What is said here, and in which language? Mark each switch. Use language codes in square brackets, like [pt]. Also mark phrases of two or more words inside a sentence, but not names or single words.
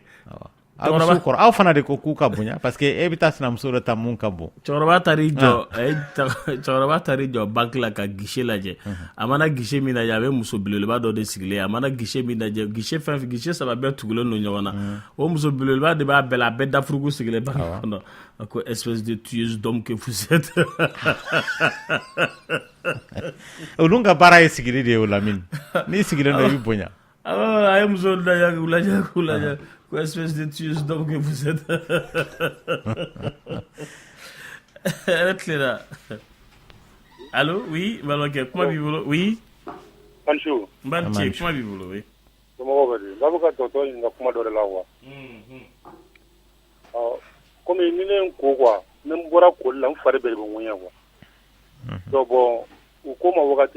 [bm] aw fana de ko k'u ka bonya [fr] parce que [bm] e bɛ taa sinamuso dɔ ta mun ka bon cɛkɔrɔba taar'i jɔ banque la ka guichet lajɛ a mana guichet min lajɛ a bɛ muso belebeleba dɔ de sigilen a mana guichet min lajɛ guichet 3 bɛɛ tugulen don ɲɔgɔn na o muso belebeleba de b'a bɛɛ la a bɛɛ dafurugu sigilen b'a kɔnɔ a ko [fr] espèce de tueuse d'homme que vous êtes [bm] olu ka baara ye sigili de ye o Lamini n'i sigilen don i bɛ bonya a ye muso lajɛ ko [fr] espèce de tueuse d'homme que vous êtes [bm] hɛrɛ tilenna [fr] allo oui [bm] balimakɛ kuma b'i bolo oui Ansu n b'a ni ce kuma b'i bolo oui somɔgɔw bɛ di n'a bɛ ka dɔgɔtɔrɔ ɲininka kuma dɔ de la wa komi ni ne n ko quoi ni n bɔra koli la n fari bɛɛ de bɛ ŋuɲɛ quoi [fr] donc bon [bm] u ko ma wagati